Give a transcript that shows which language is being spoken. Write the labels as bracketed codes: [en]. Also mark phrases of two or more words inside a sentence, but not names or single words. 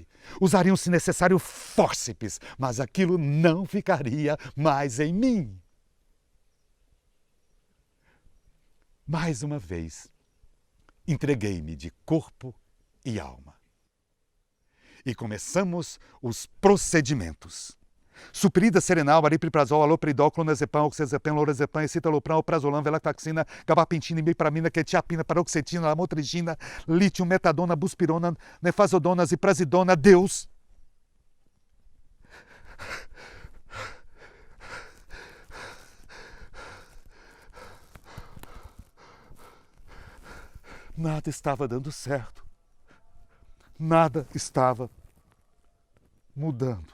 [pt] Usariam, se necessário, fórceps, mas aquilo não ficaria mais em mim. Mais uma vez, entreguei-me de corpo e alma. E começamos os procedimentos. Suprida, Serenal, Aripiprazol, Alopridol, Clonazepam, Oxazepam, Lorazepam, Escitalopram, Prazolam, Velactaxina, Gabapentina, Imipramina, Quetiapina, Paroxetina, Lamotrigina, Lítio, Metadona, Buspirona, Nefazodona, Ziprasidona, Deus. Nada estava dando certo. Nada estava mudando.